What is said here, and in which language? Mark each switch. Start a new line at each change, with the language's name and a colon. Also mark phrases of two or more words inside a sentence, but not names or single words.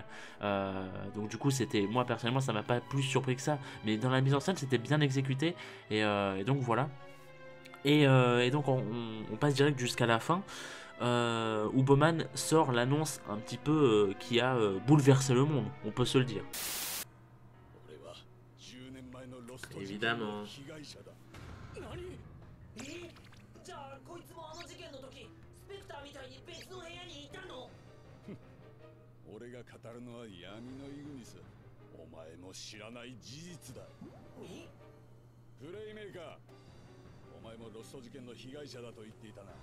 French: Donc du coup moi personnellement ça m'a pas plus surpris que ça, mais dans la mise en scène c'était bien exécuté, et donc voilà. Et donc on passe direct jusqu'à la fin, où Bowman sort l'annonce un petit peu qui a bouleversé le monde, on peut se le dire. Évidemment.
Japanese: じゃあこいつもあの事件の時スペクターみたいに別の部屋にいたの？俺が語るのは闇のイグニス。お前も知らない事実だ。プレイメーカー、お前もロスト事件の被害者だと言っていたな。